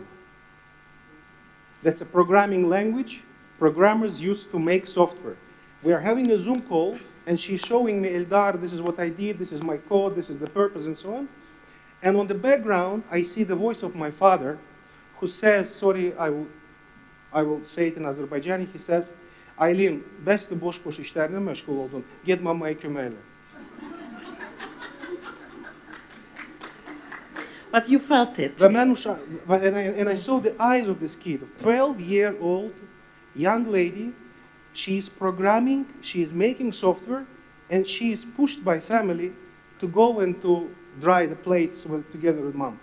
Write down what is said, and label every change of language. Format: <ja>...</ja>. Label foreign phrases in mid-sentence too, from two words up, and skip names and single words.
<en>That's a programming language programmers use to make software. We are having a Zoom call, and she's showing me, Eldar, this is what I did, this is my code, this is the purpose, and so on. And on the background, I see the voice of my father, who says, sorry, I will say it in Azerbaijani, he says,</en> <az>Aylin, bəs də boş-boş işlərlə məşğul oldun, get mamaya kömək elə.</az> <en>But you felt it. And I saw the eyes of this kid, a 12-year-old young lady. She's programming, she's making software, and she is pushed by family to go and to dry the plates together with mom.</en>